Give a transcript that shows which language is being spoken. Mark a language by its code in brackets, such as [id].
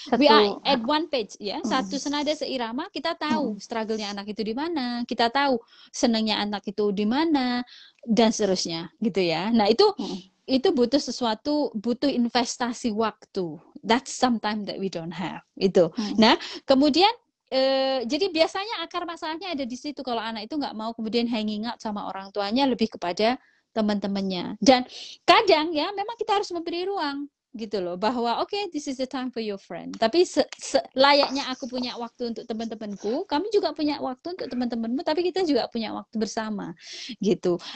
[en] We are at one page [id] ya, satu senada seirama. Kita tahu struggle-nya anak itu di mana, kita tahu senangnya anak itu di mana dan seterusnya gitu ya. Nah itu butuh investasi waktu. [en] That's sometimes that we don't have itu. [id] Nah kemudian jadi biasanya akar masalahnya ada di situ kalau anak itu nggak mau kemudian hanging out sama orang tuanya, lebih kepada teman-temannya. Dan kadang ya memang kita harus memberi ruang gitu loh, bahwa [en] okay, this is the time for your friend. [id] Tapi layaknya aku punya waktu untuk teman-temanku, kamu juga punya waktu untuk teman-temanmu, tapi kita juga punya waktu bersama gitu.